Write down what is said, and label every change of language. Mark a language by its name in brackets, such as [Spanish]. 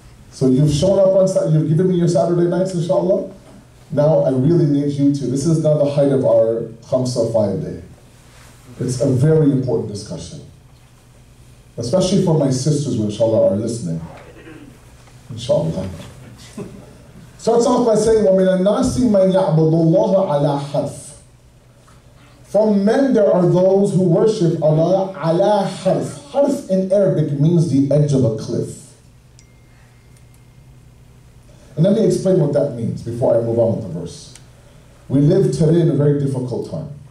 [English] So you've shown up on Saturday, you've given me your Saturday nights, inshallah. Now I really need you to, this is now the height of our Khamsa 5 day. It's a very important discussion. Especially for my sisters who inshallah are listening. Inshallah. Starts off by saying, [Arabic] وَمِنَ النَّاسِ مَنْ يَعْبُدُ اللَّهَ عَلَى حَرْفٍ. [English] From men there are those who worship Allah ala harf. Harf in Arabic means the edge of a cliff. And let me explain what that means before I move on with the verse. We live today in a very difficult time.